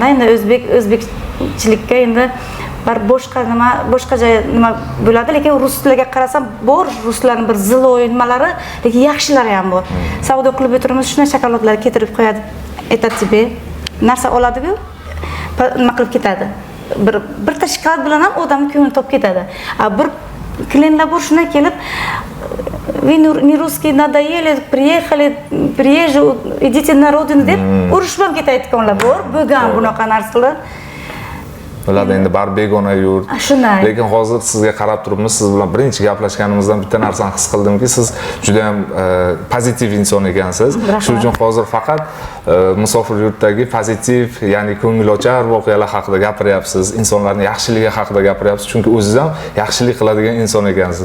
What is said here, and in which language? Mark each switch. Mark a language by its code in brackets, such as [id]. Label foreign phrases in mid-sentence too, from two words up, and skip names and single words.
[uz] Endi o'zbekchilikka endi bir boshqacha nima bo'ladi, lekin ruslarga qarasam, bor ruslarning bir ziloy nimalari, lekin yaxshilari ham bor. Savdo qilib o'tiramiz, shunday shokoladlar keltirib qo'yadi, aytadi, narsa oladi-ku, nima qilib ketadi. Bir shokolad bilan ham odamning ko'nglini topib ketadi. Bir klientlar boshuna kelib [ru] вы не русские надоели, приезжие, идите на родину [uz] deb urushib ketayotganlar bor. Bo'lgan bunaqa narsalar. Ularda endi bar begona yurt. Shunday. Lekin hozir sizga qarab turibmiz, siz bilan birinchi gaplashganimizdan bitta narsani his qildimki, siz juda ham pozitiv inson ekansiz. Shuning uchun hozir faqat musofir yurtdagi pozitiv, ya'ni ko'ngilochar voqealar haqida gapiryapsiz, insonlarning yaxshiligi haqida gapiryapsiz, chunki o'zingiz ham yaxshilik qiladigan inson ekansiz.